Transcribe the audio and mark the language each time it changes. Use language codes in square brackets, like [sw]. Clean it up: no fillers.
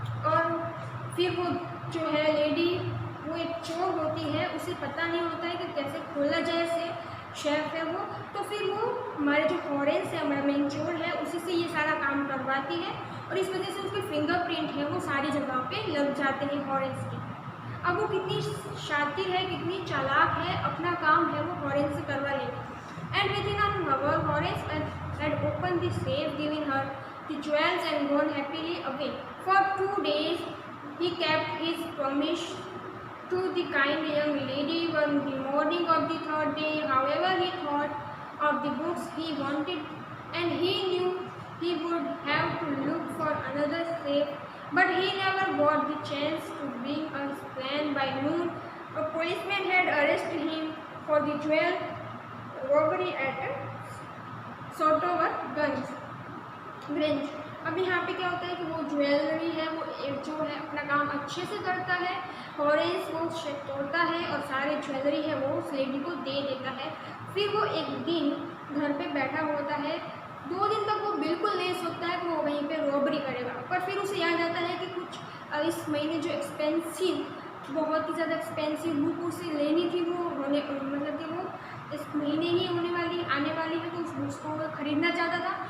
[hi] और फिर वो जो है लेडी, वो एक चोर होती है, उसे पता नहीं होता है कि कैसे खोला जाए से, शेफ है वो। तो फिर वो हमारे जो हॉरेस है, हमारा मेन चोर है, उसी से ये सारा काम करवाती है, और इस वजह से उसके फिंगरप्रिंट है वो सारी जगह पे लग जाते हैं हॉरेस के। अब वो कितनी शातिर है, कितनी चालाक है, अपना काम है वो हॉरेस से करवा लेगी। [en] And within an hour Horace had opened the safe, given her the jewels, and gone happily away. For 2 days he kept his promise to the kind young lady. On the morning of the third day, however, he thought of the books he wanted, and he knew he would have to look for another safe, but he never got the chance to bring a plan. By noon, a policeman had arrested him for the jewel robbery at Sotover grange. [hi] अब यहाँ पे क्या होता है कि वो jewellery है, वो जो है अपना काम अच्छे से करता है, हॉरेस वो तोड़ता है और सारे ज्वेलरी है वो उस लेडी को दे देता है। फिर वो एक दिन घर पे बैठा होता है, 2 दिन तक वो बिल्कुल नहीं सोचता है कि वो वहीं पे रॉबरी करेगा, पर फिर उसे याद आता है कि कुछ इस महीने जो बहुत ही ज़्यादा एक्सपेंसिव बुक उसे लेनी थी, वो मतलब कि वो इस महीने ही आने वाली है, तो उस बुक्स को वो खरीदना चाहता था।